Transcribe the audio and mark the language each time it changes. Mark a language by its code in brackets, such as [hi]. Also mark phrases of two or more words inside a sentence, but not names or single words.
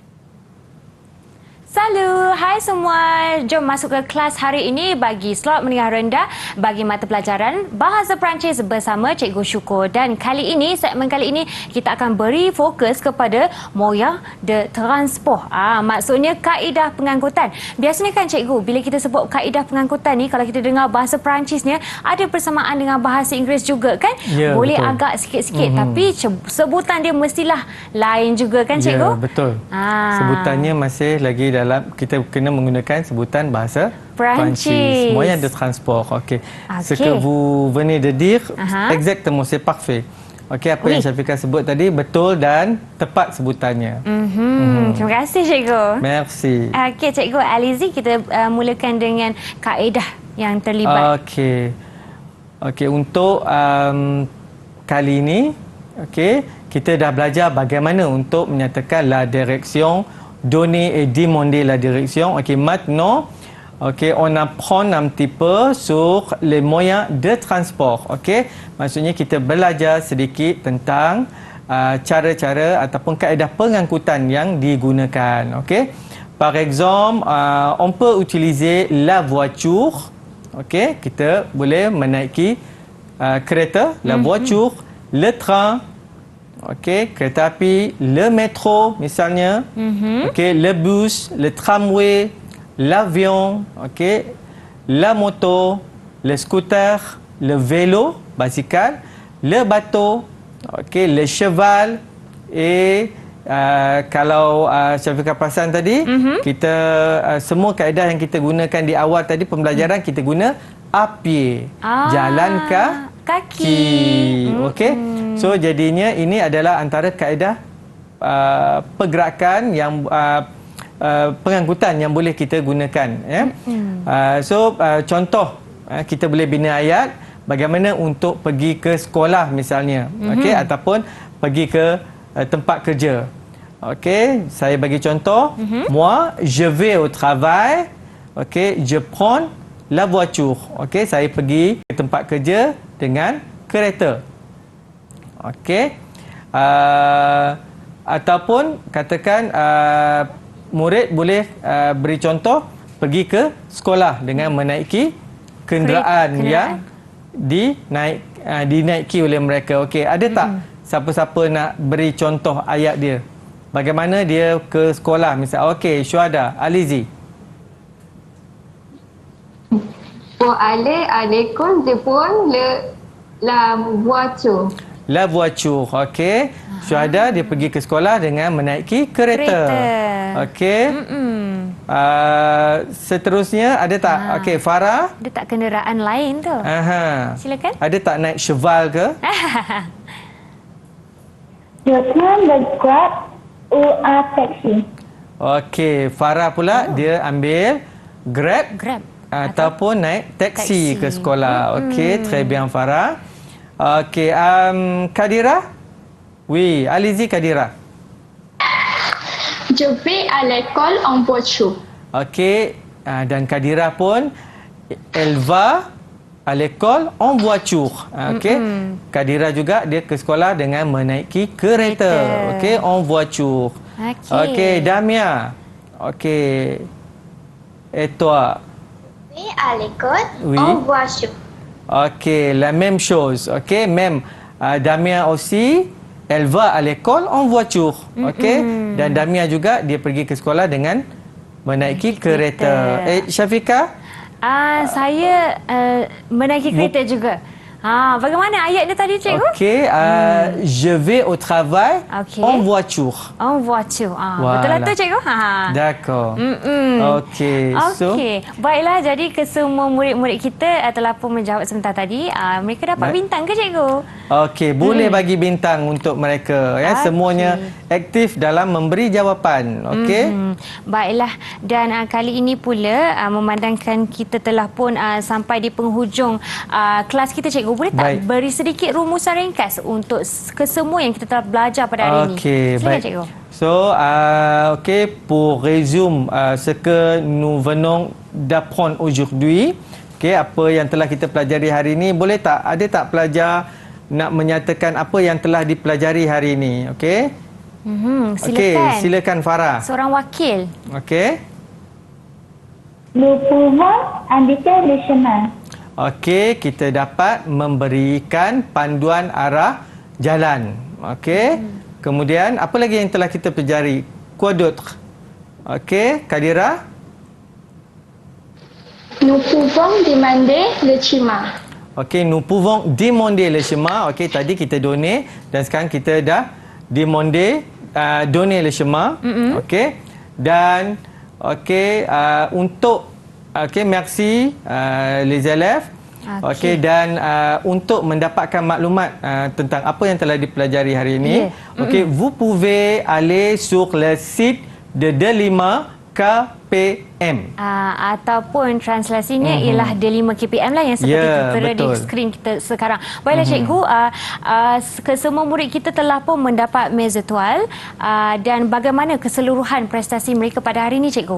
[ms] Salut, hai semua. Jom masuk ke kelas hari ini bagi slot menengah rendah bagi mata pelajaran Bahasa Perancis bersama Cikgu Syukur. Dan kali ini, segmen kali ini kita akan beri fokus kepada [fr] moyen de transport. [ms] Maksudnya kaedah pengangkutan. Biasanya kan Cikgu, bila kita sebut kaedah pengangkutan ni, kalau kita dengar bahasa Perancisnya ada persamaan dengan bahasa Inggeris juga kan? Ya, boleh betul. agak sikit-sikit tapi sebutan dia mestilah lain juga kan Cikgu? Ya, betul. Sebutannya masih lagi dalam, kita kena menggunakan sebutan bahasa Perancis. [fr] Moyen de transport. Okey. Ce que vous venez de dire, exactement, c'est parfait. [ms] Okey, apa yang Syafiqah sebut tadi betul dan tepat sebutannya. Terima kasih Cikgu. Merci. Okey Cikgu Alizi, kita mulakan dengan kaedah yang terlibat. Okey, untuk kali ini, okey, kita dah belajar bagaimana untuk menyatakan [fr] la direction, donner et demander la direction. Ok, maintenant, ok, on apprend un petit peu sur les moyens de transport. [ms] Ok, maksudnya kita belajar sedikit tentang cara-cara ataupun kaedah pengangkutan yang digunakan. [fr] Ok, par exemple, on peut utiliser la voiture. [ms] Ok, kita boleh menaiki kereta, [fr] la voiture, le train. [ms] Okey, kereta api, [fr] le métro misalnya, okey, le bus, le tramway, l'avion, okey, la moto, le scooter, le vélo, [ms] basikal, [fr] le bateau, okey, le cheval et [ms] kalau Syafiqah perasan tadi, kita semua kaedah yang kita gunakan di awal tadi pembelajaran kita guna [fr] à pied, [ms] jalan kaki. Okey. So jadinya ini adalah antara kaedah pergerakan yang pengangkutan yang boleh kita gunakan ya. Contoh kita boleh bina ayat bagaimana untuk pergi ke sekolah misalnya, okey, ataupun pergi ke tempat kerja. Okey, saya bagi contoh, [fr] moi je vais au travail, okey, je prends la voiture. [ms] Okey, saya pergi ke tempat kerja dengan kereta. Okey. Ataupun katakan murid boleh beri contoh pergi ke sekolah dengan menaiki kenderaan yang dinaiki oleh mereka. Okey, ada tak siapa-siapa nak beri contoh ayat dia? Bagaimana dia ke sekolah misal? Okey, Syuhada, Alizi. [fr] Pour aller à l'école, je prends la voiture. La voiture, okey. [ms] Syuhada dia pergi ke sekolah dengan menaiki kereta. Okey. Seterusnya ada tak? Okey, Farah. Ada tak kenderaan lain tu? Silakan. Ada tak naik cheval ke? [fr] Je prends le Grab ou un taxi. [ms] Okey, Farah pula dia ambil Grab. Ataupun naik taksi ke sekolah. Okey, [fr] très bien Farah. Okey, Kadira? Oui, allez-y Kadira. Je vais à l'école en voiture. [ms] Okey, dan Kadira pun [fr] elle va à l'école en voiture. Okey. [ms] Kadira juga dia ke sekolah dengan menaiki kereta. Okey, [fr] en voiture. [ms] Okey, Damia. Okey. [fr] Et toi? Oui, à l'école, en voiture. Ok, la même chose. Ok, même Damia aussi, elle va à l'école en voiture. [ms] Ok, dan Damia juga dia pergi ke sekolah dengan menaiki kereta. Syafiqah? Saya menaiki kereta juga. Bagaimana ayat dia tadi, cikgu? Okey, [fr] je vais au travail Okey. en voiture. En voiture. Voilà. [ms] Betul lah tu, cikgu? [fr] D'accord. Okey. So, Okey. [ms] Baiklah, jadi kesemua murid-murid kita telah pun menjawab sebentar tadi. Mereka dapat bintang ke, cikgu? okey, boleh bagi bintang untuk mereka ya. Semuanya aktif dalam memberi jawapan. Okey. Baiklah, dan kali ini pula memandangkan kita telah pun sampai di penghujung kelas kita, cikgu, boleh tak Baik. beri sedikit rumusan ringkas untuk kesemua yang kita telah belajar pada hari ini? Okey, Silakan, baik. cikgu. So, okey, [fr] pour résumer ce que nous venons d'apprendre aujourd'hui. [ms] Okey, apa yang telah kita pelajari hari ini, boleh tak ada tak pelajar nak menyatakan apa yang telah dipelajari hari ini? Okey. Silakan. Okey, silakan Farah. Seorang wakil. Okey. [fr] Nous pouvons indiquer le chemin. [ms] Okey, kita dapat memberikan panduan arah jalan. Okey. Kemudian apa lagi yang telah kita pelajari? [fr] Quoi d'autre? Okey, Kadira. Nous pouvons demander le chemin. Okey, nous pouvons demander le chemin. [ms] Okey, tadi kita donner dan sekarang kita dah [fr] demander donner le chemin. [ms] Okey. Dan okey, untuk okey, [fr] merci les élèves. [ms] Okey, dan untuk mendapatkan maklumat tentang apa yang telah dipelajari hari ini, okey, [fr] vous pouvez aller sur le site de Delima KPM. [ms] Ataupun translasinya ialah D5 KPM lah yang seperti tertera di skrin kita sekarang. Baiklah, cikgu, kesemua murid kita telah pun mendapat mezatual dan bagaimana keseluruhan prestasi mereka pada hari ini, cikgu?